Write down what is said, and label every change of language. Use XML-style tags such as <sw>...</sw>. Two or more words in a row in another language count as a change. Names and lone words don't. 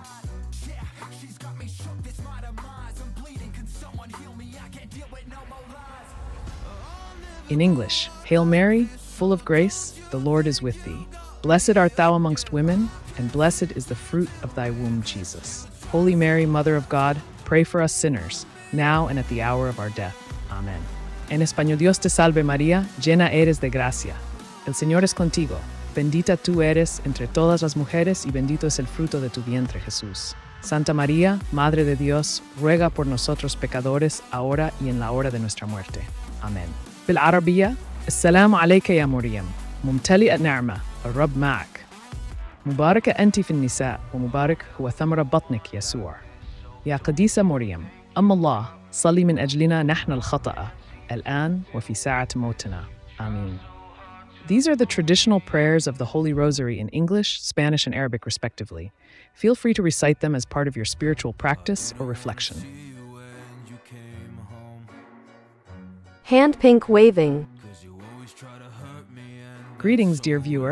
<en>In English, Hail Mary, full of grace, the Lord is with thee. Blessed art thou amongst women, and blessed is the fruit of thy womb, Jesus. Holy Mary, Mother of God, pray for us sinners, now and at the hour of our death. Amen.</en> <es>En español, Dios te salve María, llena eres de gracia. El Señor es contigo. Bendita tú eres entre todas las mujeres y bendito es el fruto de tu vientre, Jesús. Santa María, Madre de Dios, ruega por nosotros pecadores, ahora y en la hora de nuestra muerte. Amén.</es> <ar>بالعربية السلام عليك يا مريم ممتلئة نعمة الرب معك مباركة أنت في النساء ومبارك هو ثمر بطنك يسوع يا قديسة مريم أم الله صلي من أجلنا نحن الخطأ الآن وفي ساعة موتنا آمين.</ar> <en>These are the traditional prayers of the Holy Rosary in English, Spanish, and Arabic respectively. Feel free to recite them as part of your spiritual practice or reflection. Hand pink waving. Greetings, dear viewer.</en>